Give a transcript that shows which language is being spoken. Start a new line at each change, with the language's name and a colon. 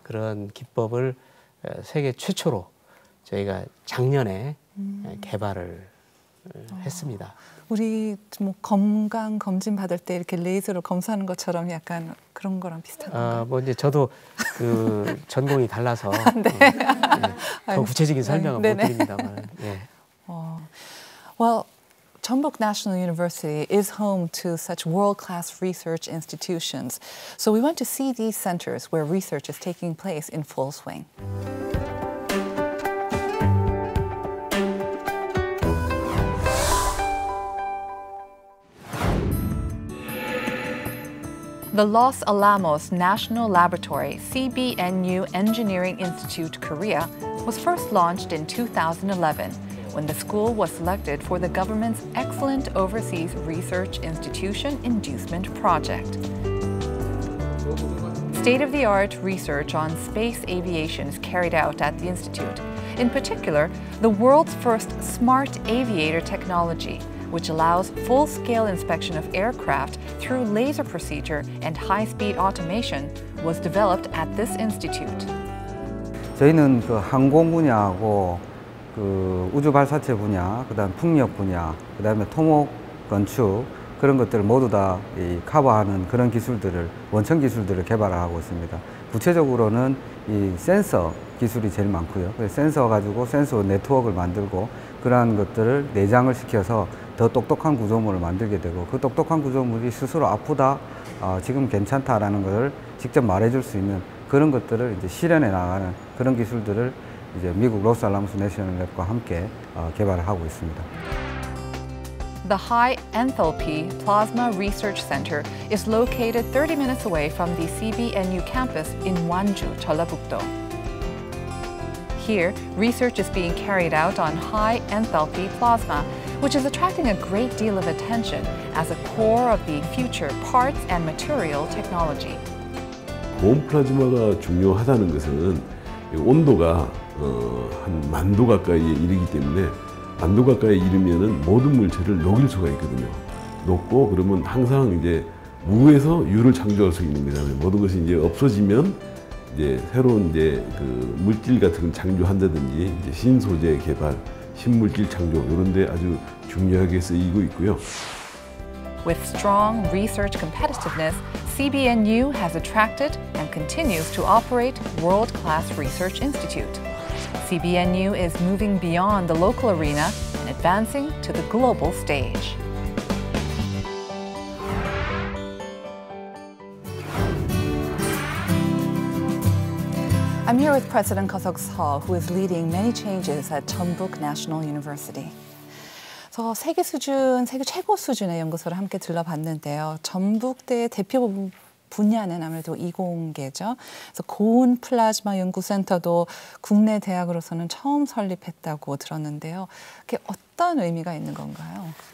Korean: 그런 기법을 세계 최초로 저희가 작년에 개발을 했습니다. 우리 뭐 건강 검진 받을 때 이렇게 레이저로 검사하는 것처럼 약간 그런 거랑 비슷한 건가요? 뭐 이제 저도 그 전공이 달라서 더 구체적인 설명은 못 드립니다만. 예.
English: Well, Jeonbuk National University is home to such world-class research institutions. So we want to see these centers where research is taking place in full swing. The Los Alamos National Laboratory, CBNU Engineering Institute, Korea, was first launched in 2011 when the school was selected for the government's Excellent Overseas Research Institution Inducement Project. State-of-the-art research on space aviation is carried out at the institute. In particular, the world's first smart aviator technology, which allows full-scale inspection of aircraft through laser procedure and high-speed automation, was developed at this institute.
Korean: 저희는 그 항공 분야하고 그 우주 발사체 분야, 그다음 풍력 분야, 그다음에 토목 건축 그런 것들을 모두 다 커버하는 그런 기술들을 원천 기술들을 개발하고 있습니다. 구체적으로는 이 센서 기술이 제일 많고요. 그래서 센서 가지고 센서 네트워크를 만들고 그러한 것들을 내장을 시켜서 더 똑똑한 구조물을 만들게 되고 그 똑똑한 구조물이 스스로 아프다, 지금 괜찮다라는 것을 직접 말해줄 수 있는 그런 것들을 이제 실현해 나가는 그런 기술들을 이제 미국 로스알라모스 내셔널 랩과 함께 개발을 하고 있습니다.
English: The High Enthalpy Plasma Research Center is located 30 minutes away from the CBNU campus in Wanju, Jeollabuk-do. Here, research is being carried out on high enthalpy plasma, which is attracting a great deal of attention as a core of the future parts and material technology.
Korean: 고온 플라즈마가 중요하다는 것은 온도가 한 10,000도 가까이에 이르기 때문에 10,000도 가까이에 이르면은 모든 물체를 녹일 수가 있거든요. 녹고 그러면 항상 이제 무에서 유를 창조할 수 있는 거잖아요. 모든 것이 이제 없어지면 이제 새로운 이제 그 물질 같은 걸 창조한다든지 이제 신소재 개발, 신물질 창조 이런 데 아주 중요하게 쓰이고 있고요.
English: With strong research competitiveness, CBNU has attracted and continues to operate world-class research institute. CBNU is moving beyond the local arena and advancing to the global stage. I'm here with President Ko Seok-seo, who is leading many changes at Jeonbuk National University.
Korean: 그래서 세계 수준, 세계 최고 수준의 연구소를 함께 들러봤는데요. 전북대의 대표 분야는 아무래도 이공계죠. 그래서 고온 플라즈마 연구센터도 국내 대학으로서는 처음 설립했다고 들었는데요. 그게 어떤 의미가 있는 건가요?